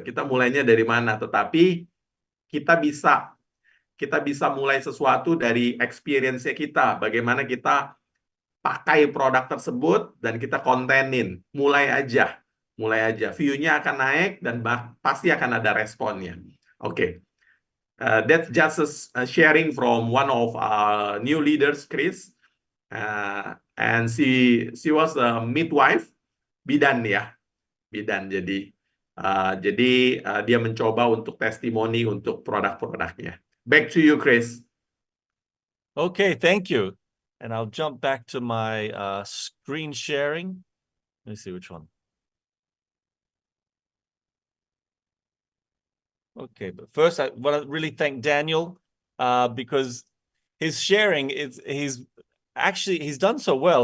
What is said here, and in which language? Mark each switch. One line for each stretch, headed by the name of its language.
Indonesian: Kita mulainya dari mana? Tetapi kita bisa kita bisa mulai sesuatu dari experience-nya kita. Bagaimana kita pakai produk tersebut dan kita kontenin. Mulai aja. View-nya akan naik dan pasti akan ada responnya. Oke.
English: That's just a sharing from one of our new leaders, Chris. And she was a midwife,
Indonesian: bidan ya. Bidan. Jadi dia mencoba untuk testimoni untuk produk-produknya.
English: Back to you, Chris. Okay, thank you. And I'll jump back to my screen sharing. Let me see which one. Okay, but first I want to really thank Daniel because his sharing he's done so well.